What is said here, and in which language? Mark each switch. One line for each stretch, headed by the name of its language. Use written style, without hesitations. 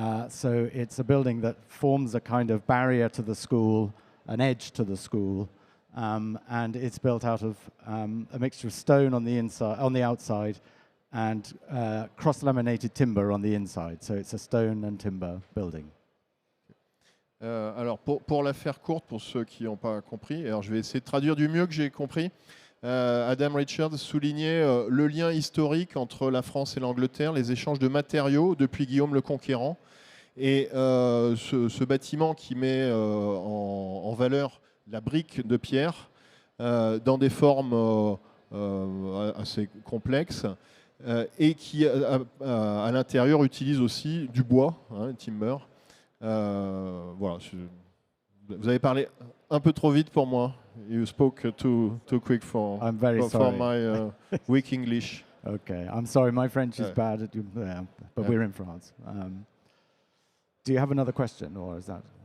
English: So it's a building that forms a kind of barrier to the school, an edge to the school, and it's built out of a mixture of stone on the outside, and cross-laminated timber on the inside. So it's a stone and timber building.
French: Alors pour la faire courte, pour ceux qui n'ont pas compris, alors je vais essayer de traduire du mieux que j'ai compris. Adam Richards soulignait le lien historique entre la France et l'Angleterre, les échanges de matériaux depuis Guillaume le Conquérant, et ce bâtiment qui met en valeur la brique de pierre dans des formes assez complexes, et qui à l'intérieur utilise aussi du bois, timber. Voilà, vous avez parlé un peu trop vite pour moi.
English: You spoke too quick for my weak English. Okay, I'm sorry, my French is bad, but we're in France. Do you have another question, or is that?